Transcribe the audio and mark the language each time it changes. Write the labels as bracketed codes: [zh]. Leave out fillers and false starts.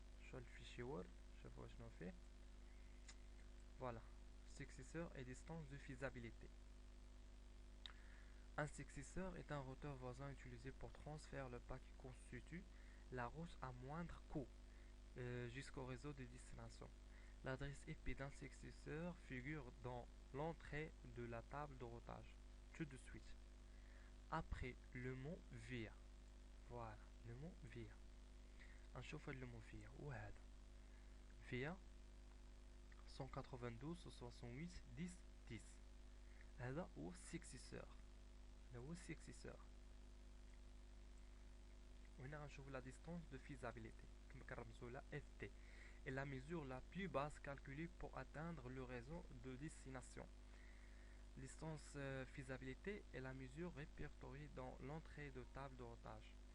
[ar] شو الفيشي وورد، شوفوا شنو فيه. [fr] Voilà, successeur et distance de faisabilité. Un successeur est un routeur voisin utilisé pour transférer le pas qui constitue la route à moindre coût jusqu'au réseau de destination. L'adresse IP d'un successeur figure dans l'entrée de la table de routage. Tout de suite. Après le mot via. Voilà, le mot via. [ar] نشوف [fr] le mot via [ar] وهذا via 192 68 10 10. هذا هو السكسيسور، هذا هو السكسيسور. وهنا غنشوف [fr] la distance de faisabilité [ar] كما كنرمزو لها [fr] FT est la mesure la plus basse calculée pour atteindre le réseau de destination. Distance faisabilité est la mesure répertoriée dans l'entrée de table de routage.